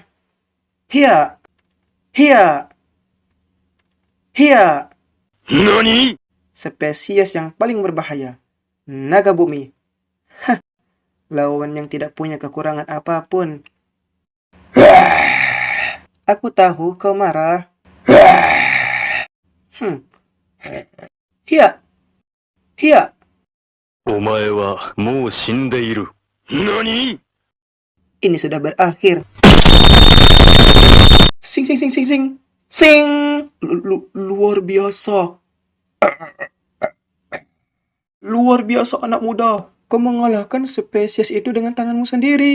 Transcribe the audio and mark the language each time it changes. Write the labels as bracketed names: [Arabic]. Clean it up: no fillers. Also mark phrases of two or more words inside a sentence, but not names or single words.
[Indonesian] Hia! Hia! Hia! NANI?! Spesies yang paling berbahaya. Naga bumi. Hah, lawan yang tidak punya kekurangan apapun. Aku tahu kau marah. Hia! Hia! [Japanese] お前はもう死んでいる。NANI?! [Indonesian] Ini sudah berakhir. Sing sing sing sing sing. Sing! Luar biasa. Luar biasa anak muda. Kau mengalahkan spesies itu dengan tanganmu sendiri.